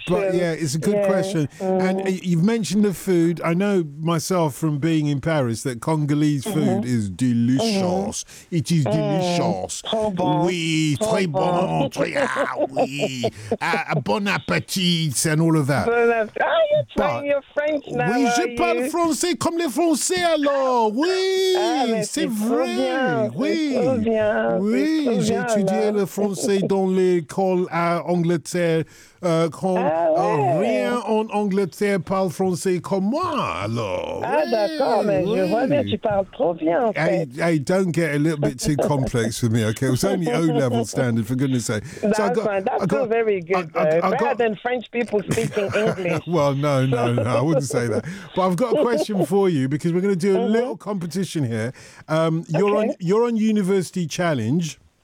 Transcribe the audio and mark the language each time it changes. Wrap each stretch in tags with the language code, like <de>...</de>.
<en>But yeah, it's a good question. Mm. And you've mentioned the food. I know myself from being in Paris that Congolese food is delicious. Mm-hmm. It is delicious.</en> <fr>Oui, très bon. Oui.</fr> <en>Bon appétit and all of that. Bon appétit. Oh, you're trying your French now.</en> <fr>Oui, je parle français comme les français. Alors, oui, c'est vrai, oui, j'ai étudié le français dans l'école à Angleterre, rien en Angleterre parle français comme moi, alors, oui. Ah d'accord, mais je vois bien, tu parles trop bien, en fait.</fr> <en>Hey, don't get a little bit too complex with me, okay, it was only O-level standard, for goodness sake. That's so fine, that's very good, better than French people speaking English. Well, no, I wouldn't say that, but I've got a question for you, because we're going to do a little competition here. You're on University Challenge.</en>